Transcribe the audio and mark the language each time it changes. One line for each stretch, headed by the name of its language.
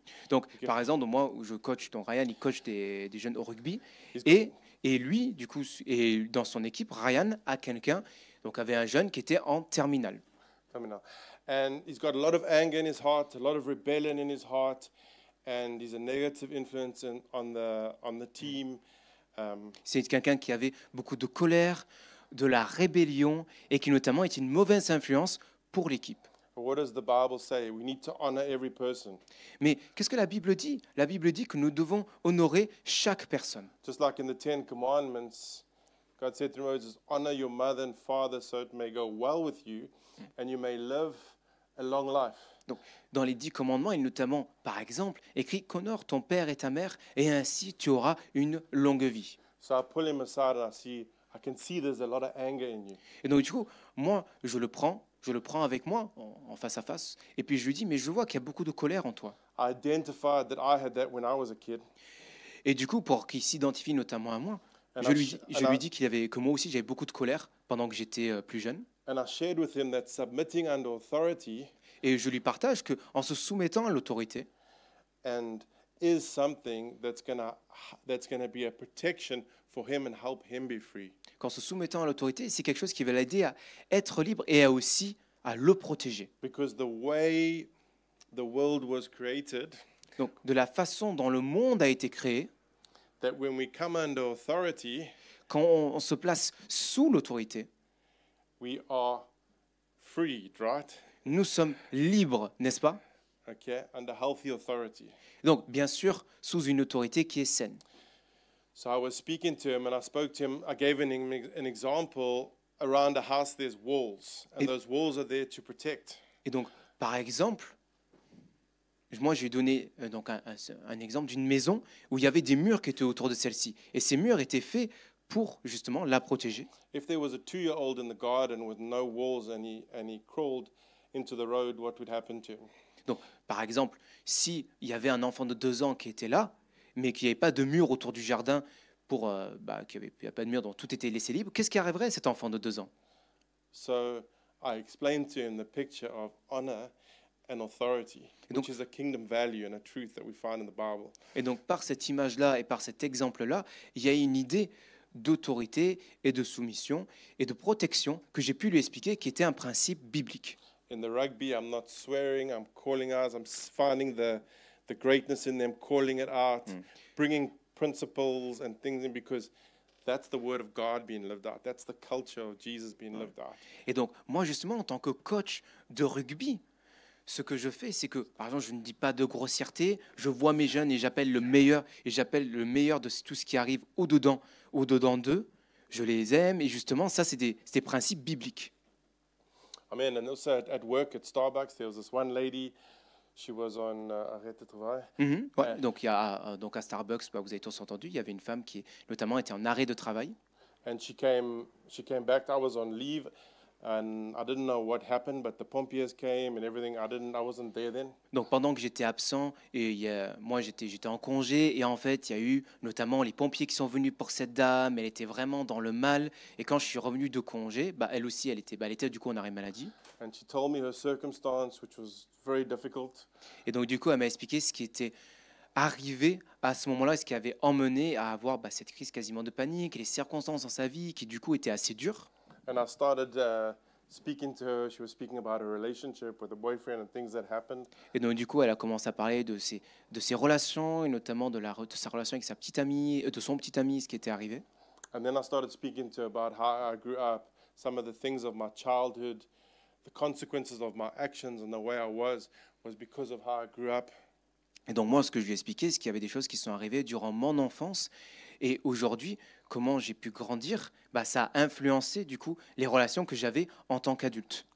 French: Donc, par exemple, moi, où je coach, donc Ryan, il coach des jeunes au rugby. Et lui, du coup, et dans son équipe, Ryan a quelqu'un, donc avait un jeune qui était en terminale.
English: Terminal, and he's got a lot of anger in his heart, a lot of rebellion in his heart, and he's a negative influence on the team.
French: C'est quelqu'un qui avait beaucoup de colère, de la rébellion, et qui notamment est une mauvaise influence pour l'équipe.
English: But what does the Bible say? We need to honor every person.
French: Mais qu'est-ce que la Bible dit? La Bible dit que nous devons honorer chaque personne.
English: Just like in the Ten Commandments, God said to Moses, honor your mother and father so it may go well with you and you may live a long life.
French: Donc, dans les 10 commandements, il est notamment, par exemple, écrit qu'honore ton père et ta mère, et ainsi tu auras une longue vie.
English: So I pull him aside and I can see there's a lot of anger in you.
French: Et donc, du coup, moi, je le prends avec moi, en face à face, et puis je lui dis, mais je vois qu'il y a beaucoup de colère en toi.
English: I identified that I had that when I was a kid.
French: Et du coup, pour qu'il s'identifie notamment à moi,
English: And
French: je
English: I
French: lui sh- dis que moi aussi, j'avais beaucoup de colère pendant que j'étais plus jeune.
English: And I shared with him that submitting under authority
French: Et je lui partage qu'en se soumettant à l'autorité,
English: and is something that's gonna be a protection for him and help him be free.
French: qu'en se soumettant à l'autorité, c'est quelque chose qui va l'aider à être libre et aussi à le protéger.
English: Because the way the world was created,
French: Donc, de la façon dont le monde a été créé,
English: that when we come under authority,
French: quand on se place sous l'autorité,
English: we are freed, right?
French: nous sommes libres, n'est-ce pas?
English: Okay, under healthy authority.
French: Donc, bien sûr, sous une autorité qui est saine.
English: So I was speaking to him and I spoke to him. I gave an example. Around a house, there's walls, and
French: Et-
English: those walls are there to protect.
French: Et donc, par exemple, moi, j'ai donné donc un exemple d'une maison où il y avait des murs qui étaient autour de celle-ci. Et ces murs étaient faits pour, justement, la protéger.
English: If there was a 2-year-old in the garden with no walls and he crawled into the road, what would happen to him?
French: Donc, par exemple, s'il y avait un enfant de 2 ans qui était là, mais qu'il n'y avait pas de mur autour du jardin, qu'il n'y avait pas de mur, donc tout était laissé libre, qu'est-ce qui arriverait à cet enfant de 2 ans?
English: So I explained to him the picture of honor and authority,
French: donc-
English: which is a kingdom value and a truth that we find in the Bible.
French: Et donc, par cette image-là et par cet exemple-là, il y a une idée d'autorité et de soumission et de protection que j'ai pu lui expliquer qui était un principe biblique.
English: in the rugby, I'm not swearing, I'm calling out, finding the greatness in them, calling it out, bringing principles and things in, because that's the word of God being lived out. That's the culture of Jesus being lived out.
French: Et donc, moi, justement, en tant que coach de rugby, ce que je fais, c'est que, par exemple, je ne dis pas de grossièreté, je vois mes jeunes et j'appelle le meilleur de tout ce qui arrive au-dedans d'eux. Je les aime et justement, ça, c'est des principes bibliques.
English: Amen. And also at work, at Starbucks, there was this one lady, she was on
French: arrêt de travail. Ouais, donc, donc à Starbucks, bah, vous avez tous entendu, il y avait une femme qui notamment était en arrêt de travail.
English: And she came back. I was on leave, and I didn't know what happened, but the pompiers came and everything. I wasn't there then.
French: Donc pendant que j'étais absent, moi j'étais en congé, et en fait il y a eu notamment les pompiers qui sont venus pour cette dame. Elle était vraiment dans le mal, et quand je suis revenu de congé, bah, elle aussi elle était du coup en arrêt maladie.
English: And she told me her circumstance, which was very difficult.
French: Et donc du coup elle m'a expliqué ce qui était arrivé à ce moment-là, ce qui avait emmené à avoir cette crise quasiment de panique, et les circonstances dans sa vie qui du coup étaient assez dures.
English: And I started speaking to her. She was speaking about her relationship with a boyfriend and things that happened.
French: Et donc du coup, elle a commencé à parler de ses relations, et notamment de sa relation avec sa petite amie, de son petit ami, ce qui était arrivé.
English: And then I started speaking to her about how I grew up, some of the things of my childhood, the consequences of my actions and the way I was because of how I grew up.
French: Et donc moi, ce que je lui ai expliqué, c'est qu'il y avait des choses qui sont arrivées durant mon enfance, et aujourd'hui, comment j'ai pu grandir, ça a influencé du coup les relations que j'avais en tant qu'adulte.